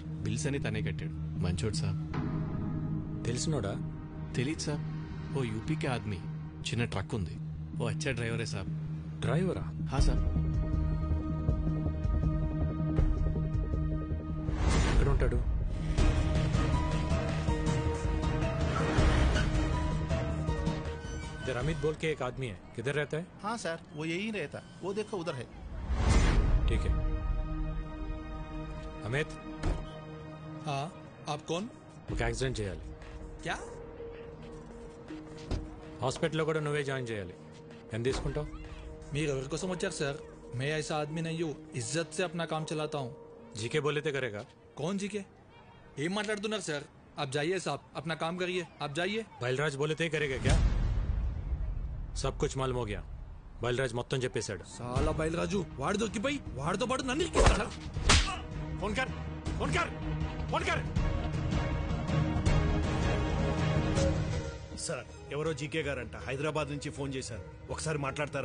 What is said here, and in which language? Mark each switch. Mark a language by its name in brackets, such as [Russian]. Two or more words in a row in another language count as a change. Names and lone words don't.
[Telugu] బిల్స్ అని తనే కట్టాడు. మంచోడు సార్. తెలిసినోడా? తెలీదు సార్. [Hindi] वो यूपी के आदमी. [Telugu] చిన్న ట్రక్ ఉంది. [Hindi] वो अच्छा [Telugu] డ్రైవరే సార్. డ్రైవరా? హా సార్. ఎక్కడ ఉంటాడు? [Hindi] इधर अमित बोल के एक आदमी है, किधर रहता है? हाँ सर, वो यही रहता. वो देखो उधर है. ठीक है. अमित. हाँ, आप कौन? [Telugu] ఒక యాక్సిడెంట్ చేయాలి. [Hindi] क्या? [Telugu] హాస్పిటల్లో కూడా నువ్వే జాయిన్ చేయాలి. ఎంత తీసుకుంటావు? మీరు ఎవరి కోసం వచ్చారు సార్? [Hindi] मैं ऐसा आदमी नहीं हूँ, इज्जत से अपना काम चलाता हूँ. जीके बोले थे करेगा. कौन जीके? [Telugu] ఏం మాట్లాడుతున్నారు సార్? [Hindi] आप जाइए साहब, अपना काम करिए, आप जाइए. బయల్రాజ్ बोले थे करेगा क्या? सब कुछ मालूम हो गया. [Telugu] బయల్రాజ్ మొత్తం చెప్పేశాడు. చాలా బయలురాజు వాడు దొరికిపోయి వాడితో పాటు నన్ను ఇరికిస్తాడా? [Hindi] फोन कर, फोन कर, फोन कर. [Telugu] సార్ ఎవరో జీకే గారంట హైదరాబాద్ నుంచి ఫోన్ చేశారు, ఒకసారి మాట్లాడతారా?